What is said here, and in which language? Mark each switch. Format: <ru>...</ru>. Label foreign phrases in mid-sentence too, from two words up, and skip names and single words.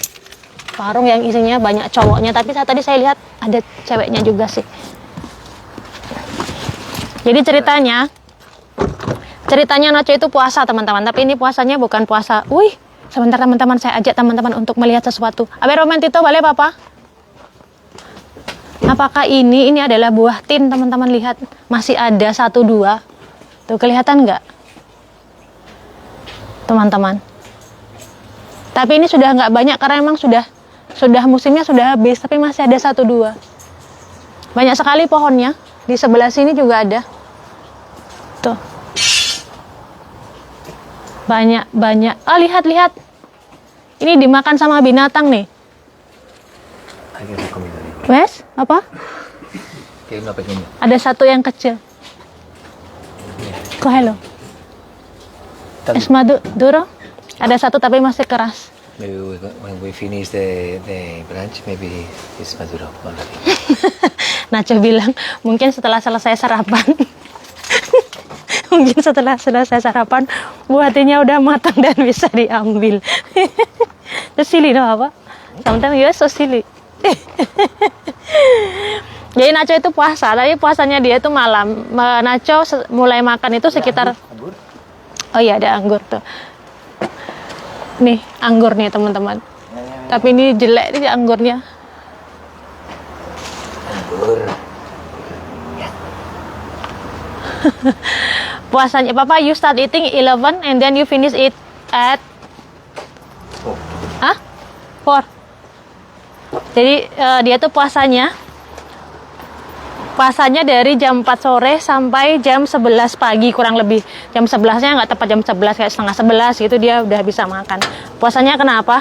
<id>Warung yang isinya banyak cowoknya, tapi tadi saya lihat ada ceweknya juga sih. Jadi ceritanya Nacho itu puasa teman-teman, tapi ini puasanya bukan puasa. Wih, sebentar teman-teman, saya ajak teman-teman untuk melihat sesuatu.</id> <es>A ver, momentito, vale papa?</es> <id>Apakah ini adalah buah tin teman-teman, lihat. Masih ada 1, 2. Tuh kelihatan nggak? Teman-teman. Tapi ini sudah nggak banyak karena memang sudah musimnya sudah habis, tapi masih ada 1, 2. Banyak sekali pohonnya. Di sebelah sini juga ada. Tuh. Banyak. Oh, lihat. Ini dimakan sama binatang nih. Wes, apa? Ada satu yang kecil. Hello.</id> <es>Es maduro.</es> <id>Ada satu tapi masih keras.</id> <en>Maybe when we finish the brunch, maybe it's maduro already.</en> <id>Nacho bilang mungkin setelah selesai sarapan. Mungkin setelah selesai sarapan buah tinnya udah matang dan bisa diambil. Terus silly no apa?</id> <en>Sometimes you so silly.</en> <id>Jadi Nacho itu puasa, tapi puasanya dia itu malam. Nacho mulai makan itu sekitar Anggur? Oh iya, ada anggur tuh. Nih, anggur nih teman-teman. Tapi ini jelek nih anggurnya. Anggur. Puasanya Papa,</id> <en>you start eating 11 and then you finish it at 4.</en> <id>Jadi dia tuh puasanya dari jam 4 sore sampai jam 11 pagi kurang lebih. Jam 11-nya nggak tepat jam 11, kayak setengah 11 gitu dia udah bisa makan. Puasanya kenapa?</id>